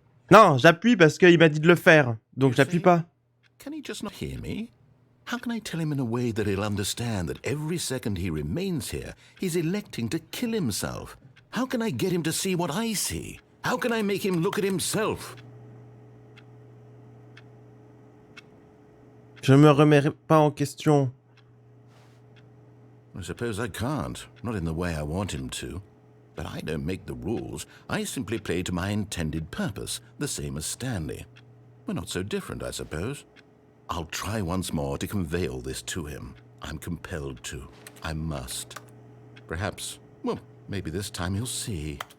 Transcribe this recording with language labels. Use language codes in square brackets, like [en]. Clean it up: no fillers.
[fr] Non, j'appuie parce qu'il m'a dit de le faire. Donc j'appuie pas. [en] Can he just not hear me? How can I tell him in a way that he'll understand that every second he remains here, he's electing to kill himself? How can I get him to see what I see? How can I make him look at himself? [fr] Je me remets pas en question. [en] I suppose I can't, not in the way I want him to. But I don't make the rules. I simply play to my intended purpose, the same as Stanley. We're not so different, I suppose. I'll try once more to convey all this to him. I'm compelled to. I must. Perhaps, well, maybe this time he'll see.